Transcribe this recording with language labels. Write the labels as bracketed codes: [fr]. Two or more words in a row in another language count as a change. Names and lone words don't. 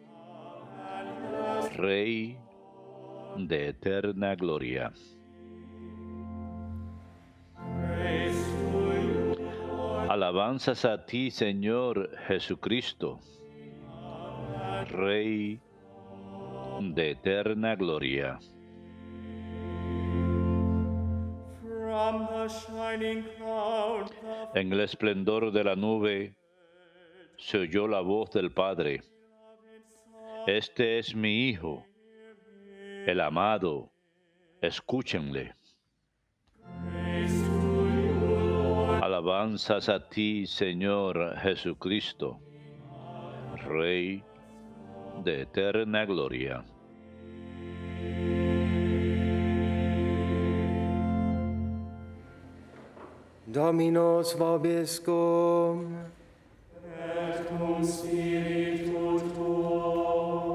[es] Rey de eterna gloria. Alabanzas a ti, Señor Jesucristo, Rey de eterna gloria. [en] From the shining cloud, [es] En el esplendor de la nube se oyó la voz del Padre. Este es mi Hijo, el amado, escúchenle. Alabanzas a ti, Señor Jesucristo, Rey de eterna gloria. [la] Dominos vobiscum. et cum spiritu tuo.